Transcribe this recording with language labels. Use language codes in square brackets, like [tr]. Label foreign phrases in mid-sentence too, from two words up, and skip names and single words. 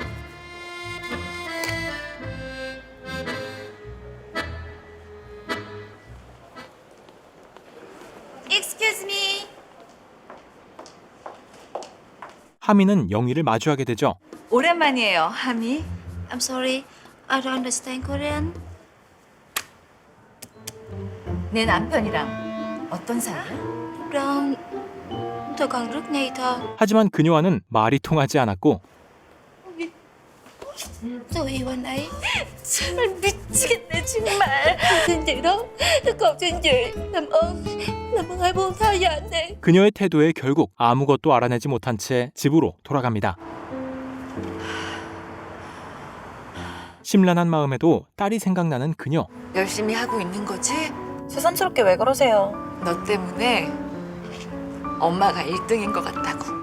[en] Excuse me. [ko] 하미는 영희를 마주하게 되죠. 오랜만이에요, 하미. [en] I'm sorry, I don't understand Korean. [ko] 내 남편이랑 어떤 사이야? [vi] 그럼 tôi còn rất ngây thơ. [ko] 하지만 그녀와는 말이 통하지 않았고 [vi] Tôi yêu anh ấy. [ko] 정말 미치겠네 정말. [vi] Xin chị đó, tôi cầu xin chị. Làm ơn hãy buông tha cho anh đi. [ko] 그녀의 태도에 결국 아무것도 알아내지 못한 채 집으로 돌아갑니다. 심란한 마음에도 딸이 생각나는 그녀. 열심히 하고 있는 거지? 새삼스럽게 왜 그러세요? 너 때문에 엄마가 1등인 것 같다고.